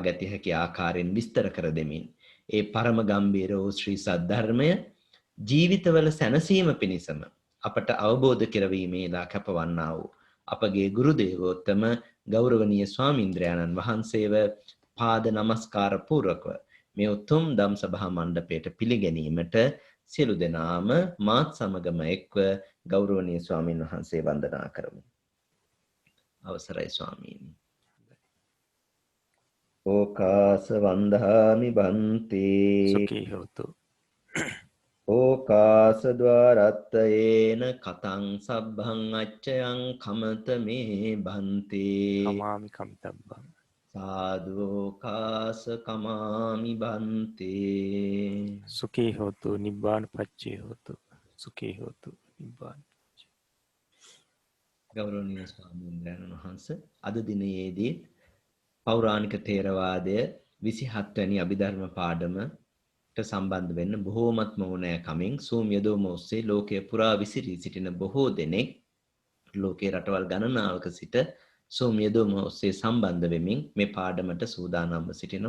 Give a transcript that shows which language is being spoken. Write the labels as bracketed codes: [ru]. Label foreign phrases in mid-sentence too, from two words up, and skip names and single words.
[si] ගත හැකි ආකාරයෙන් විස්තර කර දෙමින් ඒ පරම ගම්බීර වූ ශ්‍රී සද්ධර්මය ජීවිතවල සැනසීම පිණිසම අපට අවබෝධ කරවීමේලා කැපවන්නා වූ අපගේ ගුරු දේවෝත්තම ගෞරවනීය ස්වාමීන්ද්‍රයාණන් වහන්සේව පාද නමස්කාර පූර්වකව මේ උතුම් ධම් සභා මණ්ඩපයට පිළිගැනීමට සියලු දෙනාම මාත් සමගම එක්ව ගෞරවනීය ස්වාමීන් වහන්සේ වන්දනා කරමු. අවසරයි ස්වාමීනි. [pi] ඕකාස වන්දාමි බන්ති සුඛී හෝතු. ඕකාස ద్వාරත්තයේන කතං සබ්බං අච්චයං කමත මේ බන්ති කමාමි කමිතබ්බං සාදුෝකාස කමාමි බන්ති සුඛී හෝතු නිබ්බාන පච්චේ හෝතු සුඛී හෝතු නිබ්බාන. [si] ගෞරවනීය ස්වාමීන් වහන්සේ අද දිනයේදී පෞරාණික තේරවාදය 27 වැනි අභිධර්ම පාඩමට සම්බන්ධ වෙන්න බොහෝමත්ම ඕනෑකමින් Zoom යොදවම ඔස්සේ ලෝකයේ පුරා විසිරී සිටින බොහෝ දෙනෙක් ලෝකයේ රටවල් ගණනාවක සිට Zoom යොදවම ඔස්සේ සම්බන්ධ වෙමින් මේ පාඩමට සූදානම්ව සිටිනවා.